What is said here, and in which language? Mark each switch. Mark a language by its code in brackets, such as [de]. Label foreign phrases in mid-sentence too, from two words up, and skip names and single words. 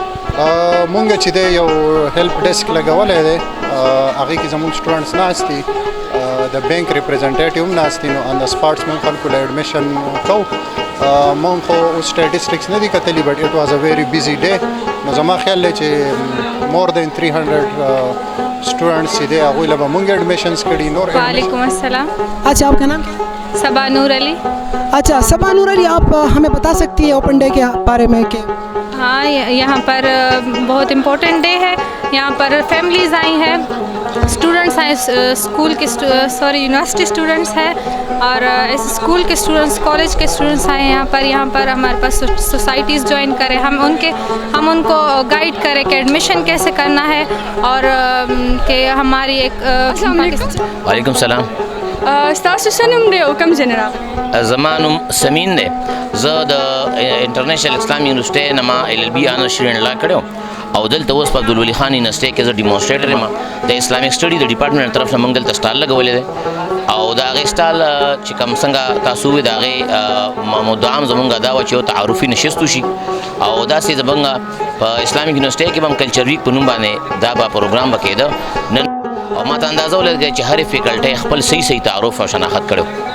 [ps] مونږ چې دی یو [en] help desk [ps] لګولی دی، هغې کې زمونږ سټوډنټس ناست دي، د [en] bank representative [ps] هم ناست دي، نو [en] on the spots [ps] مونږ خلکو له ایډمیشن کوو. مونږ خو اوس سټیټسټکس نه دي کتلي [en] but it was a very busy day, [ps] نو زما خیال دی چې [en] more than [ps] 300 اسٹوڈنٹس چې دی هغوی له به مونږ ایڈمیشنس کړي. نور [ar] وعلیکم السلام. [ur] اچھا، آپ کا نام کیا ہے؟ صبا نور علی. اچھا صبا نور علی، آپ ہمیں بتا سکتی ہیں [en] open day [ur] کے بارے میں کہ ہاں یہاں پر بہت [en] important day [ur] ہے. یہاں پر فیملیز آئی ہیں، اسٹوڈنٹس ہیں، اسکول کے یونیورسٹی اسٹوڈنٹس ہیں اور اسکول کے اسٹوڈنٹس، کالج کے اسٹوڈنٹس آئے ہیں یہاں پر ہمارے پاس [en] societies join [ur] کریں، ہم ان کو گائیڈ کریں کہ ایڈمیشن کیسے کرنا ہے اور کہ ہماری ایک. [ar] وعلیکم السلام. [ps] ستاسو څه نوم دی او کوم ځای نه راغلی؟ زما نوم سمین دی. زه د انټرنیشنل اسلام یونیورسټۍ نه ما LLB آنرز شیرین لا کړی او دلته اوس په عبدالولی خان یونیورسټۍ کې زه ډیمونسټریټر یم. د [en] Islamic study [ps] د ډیپارټمنټ طرف نه موږ دلته سټال لګولی دی او د هغې سټال چې کوم څنګه تاسو ووایي د هغې مدعا زمونږ دا وه چې یو تعارفي نشست وشي او داسې زمونږ په اسلامیک یونیورسټۍ کې به هم [en] culture week [ps] په نوم باندې دا به پروګرام به کېده نن، او ما ته اندازه ولګی چې هرې فیکلټۍ خپل صحیح تعارف او شناخت کړی.